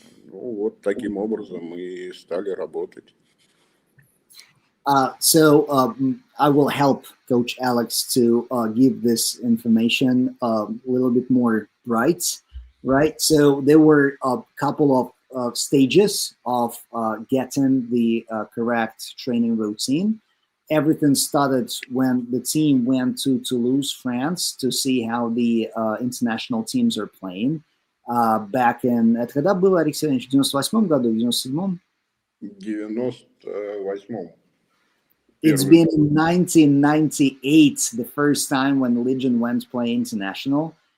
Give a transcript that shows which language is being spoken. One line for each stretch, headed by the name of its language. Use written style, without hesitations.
Russian: Ну, вот таким образом мы стали работать.
English: I will help Coach Alex to give this information a little bit more bright, right? So there were a couple of stages of getting the correct training routine. Everything started when the team went to Toulouse, France, to see how the international teams are playing. Back in,
Russian: это когда было, Алексей Иванович, в 98 году, в 97-м? В 98-м.
English: It's been in 1998, the first time when Legion went to play international.